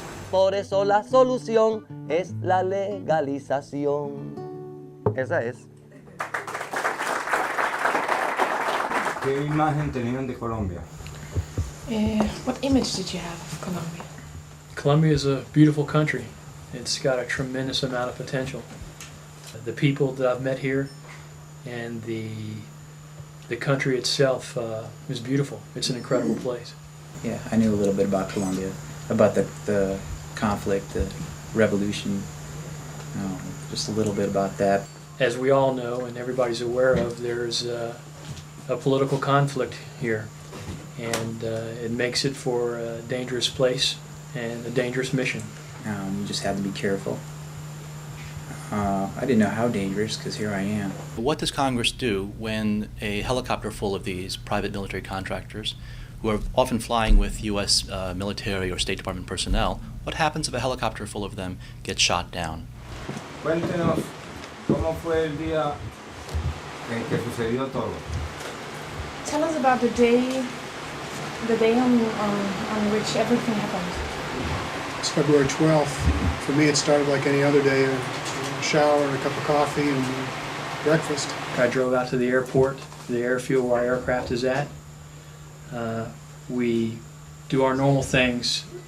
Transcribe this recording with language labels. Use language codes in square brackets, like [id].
[es] Por eso la solución es la legalización. Esa es. ¿Qué imagen tenían de Colombia? [en] What image did you have of Colombia? Colombia is a beautiful country. It's got a tremendous amount of potential. The people that I've met here and the country itself is beautiful. It's an incredible place. Yeah, I knew a little bit about Colombia, about the conflict, the revolution, just a little bit about that. As we all know and everybody's aware of, there's a political conflict here, and it makes it for a dangerous place and a dangerous mission. You just have to be careful. I didn't know how dangerous, because here I am. What does Congress do when a helicopter full of these private military contractors, who are often flying with U.S. military or State Department personnel, what happens if a helicopter full of them gets shot down? [es] Cuéntenos cómo fue el día en que sucedió todo. [en] Tell us about the day on which everything happened. It's February 12th. For me, it started like any other day, a shower and a cup of coffee and breakfast. I drove out to the airport, the airfield where our aircraft is at. We do our normal things